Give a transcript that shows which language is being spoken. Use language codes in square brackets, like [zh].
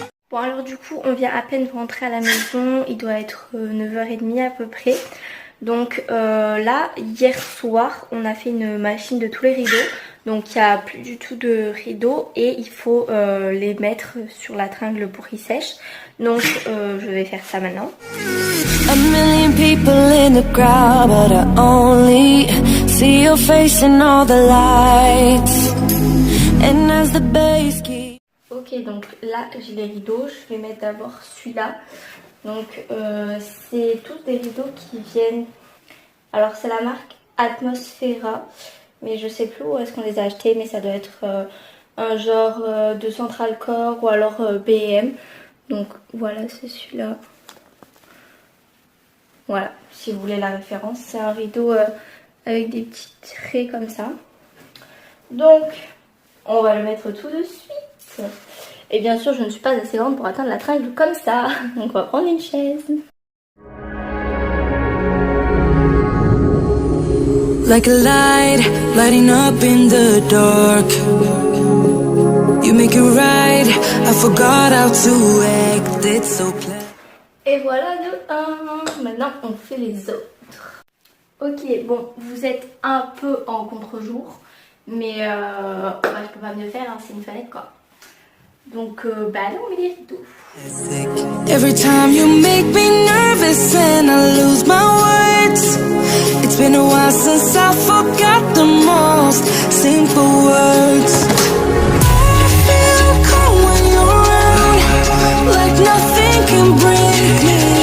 [fr] Bon alors du coup on vient à peine de rentrer à la maison, il doit être 9 h 30 à peu près. Donc là hier soir on a fait une machine de tous les rideaux. Donc il n'y a plus du tout de rideaux et il faut les mettre sur la tringle pour qu'ils sèchent. Donc je vais faire ça maintenant. [en] A million people in the crowd, but I only see your face in all the lights. And as the bass keeps... [fr] Ok, donc là j'ai les rideaux. Je vais mettre d'abord celui-là. Donc c'est tous des rideaux qui viennent. Alors c'est la marque Atmosfera. Mais je sais plus où est-ce qu'on les a achetés, mais ça doit être un genre de Central Core ou alors B&M. Donc voilà, c'est celui-là. Voilà, si vous voulez la référence. C'est un rideau avec des petits traits comme ça. Donc, on va le mettre tout de suite. Et bien sûr, je ne suis pas assez grande pour atteindre la tringle comme ça. Donc on va prendre une chaise. [en] Like a light, lighting up in the dark. You make it right, I forgot how to act, it's so clear. [fr] Et voilà de 1. Maintenant on fait les autres. Ok, bon, vous êtes un peu en contre-jour. Mais bah, je peux pas mieux faire, hein, c'est une fenêtre quoi. Donc bah là on met les rideaux. [en] Every time you make me nervous and I lose my words. It's been a while since I forgot the most simple words. I feel cold when you're around, like nothing can break me.